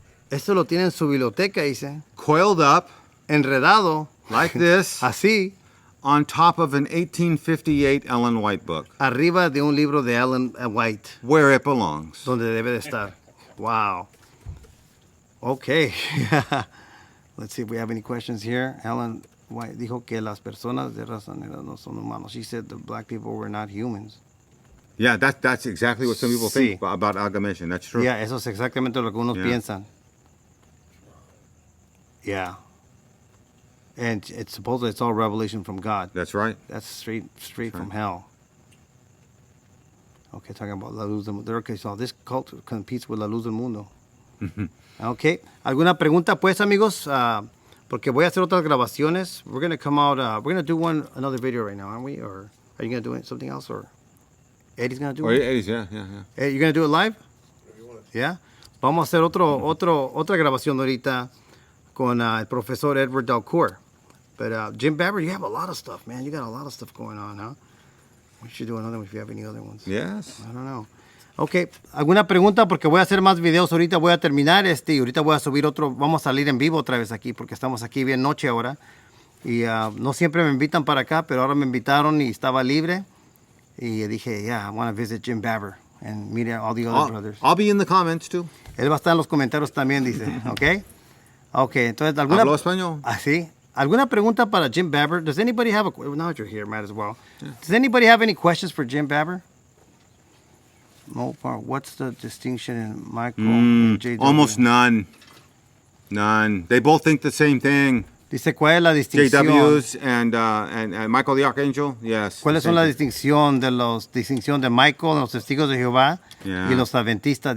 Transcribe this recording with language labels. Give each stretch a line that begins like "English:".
Spanish: Esto lo tiene en su biblioteca, dice.
English: coiled up
Spanish: Enredado.
English: like this
Spanish: Así.
English: on top of an 1858 Ellen White book,
Spanish: Arriba de un libro de Ellen White.
English: where it belongs.
Spanish: Donde debe de estar. Wow. Okay.
English: Let's see if we have any questions here.
Spanish: Ellen White dijo que las personas de raza negra no son humanos.
English: She said the black people were not humans. Yeah, that's exactly what some people think about amalgamation. That's true.
Spanish: Yeah, eso es exactamente lo que unos
English: Yeah.
Spanish: piensan.
English: Yeah. And it's supposedly it's all revelation from God. That's right. That's straight from hell. Okay, talking about La Luz del Mundo. Okay, so this cult competes with La Luz del Mundo. Okay.
Spanish: ¿Alguna pregunta, pues, amigos? Porque voy a hacer otras grabaciones.
English: We're going to come out, we're going to do another video right now, aren't we? Or are you going to do something else? Or Eddie's going to do Oh, it? Eddie's, yeah. Hey, you're going to do it live? Yeah.
Spanish: Vamos a hacer otra grabación ahorita con el profesor Edward Dalcourt.
English: But Jim Babber, you have a lot of stuff, man. You got a lot of stuff going on, huh? We should do another one if you have any other ones. Yes. I don't know. Ok,
Spanish: ¿alguna pregunta? Porque voy a hacer más videos ahorita, voy a terminar y ahorita voy a subir otro, vamos a salir en vivo otra vez aquí porque estamos aquí bien noche ahora y no siempre me invitan para acá, pero ahora me invitaron y estaba libre y dije,
English: yeah, I want to visit Jim Babber and meet all the other brothers. I'll be in the comments too.
Spanish: Él va a estar en los comentarios también, dice, ¿ok? Ok, entonces, ¿alguna... Hablo español. ¿Ah, sí? ¿Alguna pregunta para Jim Babber?
English: Does anybody have a... Now that you're here, might as well. Yeah. Does anybody have any questions for Jim Babber? No, what's the distinction in Michael and JW? Almost none. None. They both think the same thing.
Spanish: Dice, ¿cuál es la distinción?
English: JWs and Michael the Archangel, yes.
Spanish: ¿Cuáles son la distinción de Michael, los testigos de Jehová y los adventistas?